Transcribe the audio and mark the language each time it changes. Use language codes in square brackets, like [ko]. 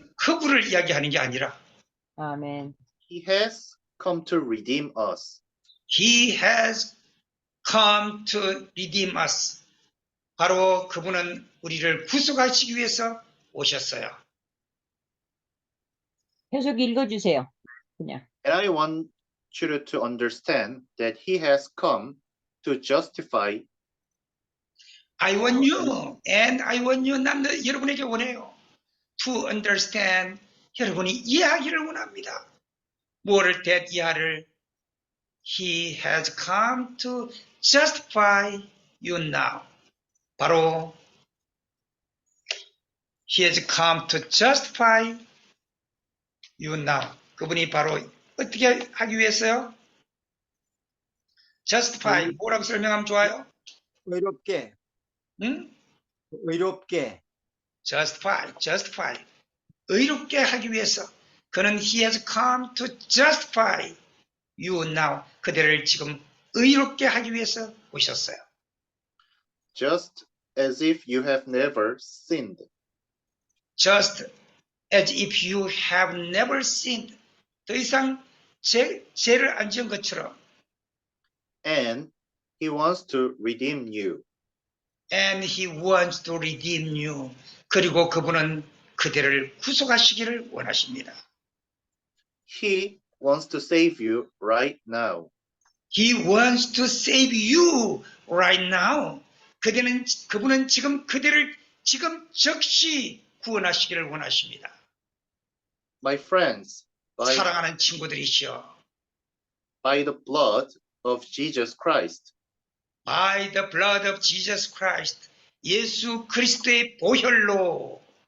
[ko] 허구를 이야기하는 게 아니라. 아멘. [en] He has come to redeem us. He has come to redeem us. [ko] 바로 그분은 우리를 구속하시기 위해서 오셨어요. 계속 읽어주세요. 그냥. [en] And I want you to understand that he has come to justify. I want you and I want you. [ko] 난 여러분에게 원해요. [en] To understand. [ko] 여러분이 이해하기를 원합니다. 뭐를 이해를? [en] He has come to justify you now. 바로 He has come to justify you now. [ko] 그분이 바로 어떻게 하기 위해서요? justify 뭐라고 설명하면 좋아요? 의롭게, 응? 의롭게. [en] justify [ko] 의롭게 하기 위해서 그는 [en] he has come to justify you now. [ko] 그들을 지금 의롭게 하기 위해서 오셨어요. [en] Just as if you have never sinned. Just as if you have never sinned. [ko] 더 이상 죄를 안 지은 것처럼. [en] And He wants to redeem you. And he wants to redeem you. [ko] 그리고 그분은 그대를 구속하시기를 원하십니다. [en] He wants to save you right now. He wants to save you right now. [ko] 그분은 지금 그대를 지금 즉시 구원하시기를 원하십니다. [en] My friends, [ko] 사랑하는 친구들이시여. [en] by the blood of Jesus Christ, By the blood of Jesus Christ. [ko] 예수 그리스도의 보혈로